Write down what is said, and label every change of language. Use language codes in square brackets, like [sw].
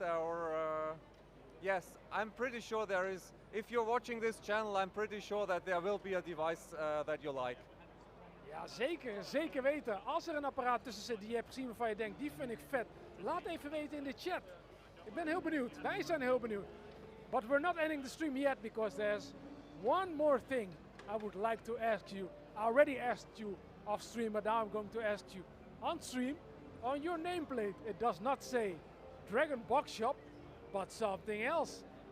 [en] Or yes, I'm pretty sure there is. If you're watching this channel, I'm pretty sure that there will be a device that you like. [nl] Ja, zeker, zeker weten. Als er een apparaat tussen zit die je hebt gezien waarvan je denkt, die vind ik vet, laat even weten in de chat. Ik ben heel benieuwd. Wij zijn heel benieuwd. [en] But we're not ending the stream yet, because there's one more thing I would like to ask you. I already asked you off stream, but now I'm going to ask you on stream. On your nameplate, it does not say Dragonbox Shop, but something else.